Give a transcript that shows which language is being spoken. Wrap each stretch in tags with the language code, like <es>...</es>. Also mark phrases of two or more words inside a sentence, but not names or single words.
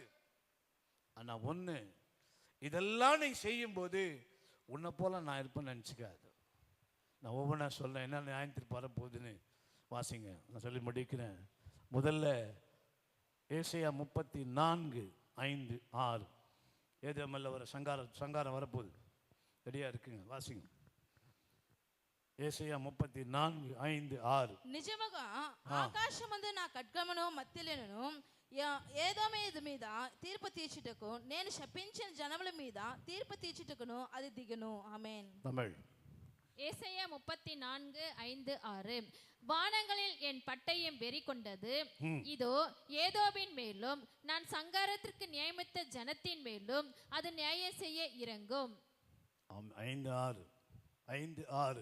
<ta>ஆனால் ஒன்று, இதெல்லாம் நீ செய்யும்போது உன்னை போல நான் இருப்பேன்னு நினச்சிக்காது. நான் ஒவ்வொன்றா சொல்கிறேன், என்ன நியாயத்திற்கு வரப்போகுதுன்னு. வாசிங்க, நான் சொல்லி முடிக்கிறேன். முதல்ல ஏசாயா 34:5-6. ஏதோமில் வர சங்காரம் வரப்போகுது, ரெடியாக இருக்குங்க. வாசிங்க.</ta> <te>ఏషయా 34:5-6. నిజముగా ఆకాశమందు నా ఖడ్గమును మత్తెలను ఏదోమేదు మీద తీర్పు తీర్చుటకు నేను శపించిన జనముల మీద తీర్పు తీర్చుటకును అది దిగును. ఆమేన్.</te> <ta>தமிழ். ஏசாயா 34:5-6. வானங்களில் என் பட்டயம் வெறி கொண்டது, இதோ ஏதோமின் மேலும் நான் சங்காரத்திற்கு நியமித்த ஜனத்தின் மேலும் அது நியாயம் செய்ய இறங்கும். 5:6.</ta>